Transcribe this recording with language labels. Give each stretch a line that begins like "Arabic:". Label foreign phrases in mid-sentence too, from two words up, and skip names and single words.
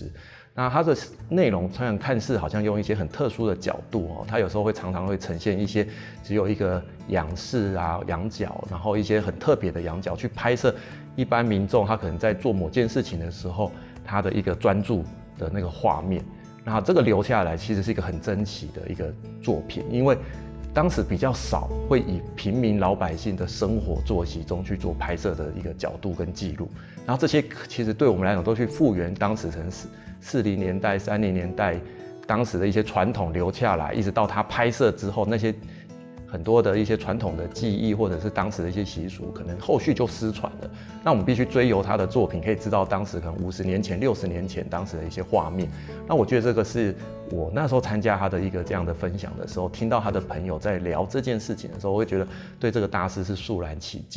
Chinese: 那它的內容雖然看似好像用一些很特殊的角度哦，它有時候會常常會呈現一些只有一個仰視啊、仰角，然後一些很特別的仰角去拍攝一般民眾他可能在做某件事情的時候，他的一個專注的那個畫面。那這個留下來其實是一個很珍奇的一個作品，因為當時比較少會以平民老百姓的生活作息中去做拍攝的一個角度跟記錄，然後這些其實對我們來講都去復原當時城市40年代、30年代當時的一些傳統留下來，一直到他拍攝之後，那些很多的一些传统的技艺或者是当时的一些习俗，可能后续就失传了。那我们必须追由他的作品，可以知道当时可能50年前、60年前当时的一些画面。那我觉得这个是我那时候参加他的一个这样的分享的时候，听到他的朋友在聊这件事情的时候，我会觉得对这个大师是肃然起敬。